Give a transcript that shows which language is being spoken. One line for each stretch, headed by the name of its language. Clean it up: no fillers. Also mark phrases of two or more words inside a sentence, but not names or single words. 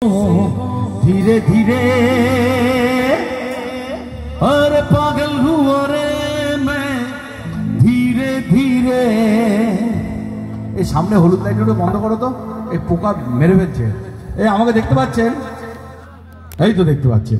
Hindi: धीरे धीरे अरे पागल हुआ रे मैं धीरे धीरे।
Bangla: এই সামনে হলুদ লাইটটা বন্ধ করো তো, এই পোকা মেরে ফেলছে। এই আমাকে দেখতে পাচ্ছেন? এই তো দেখতে পাচ্ছেন।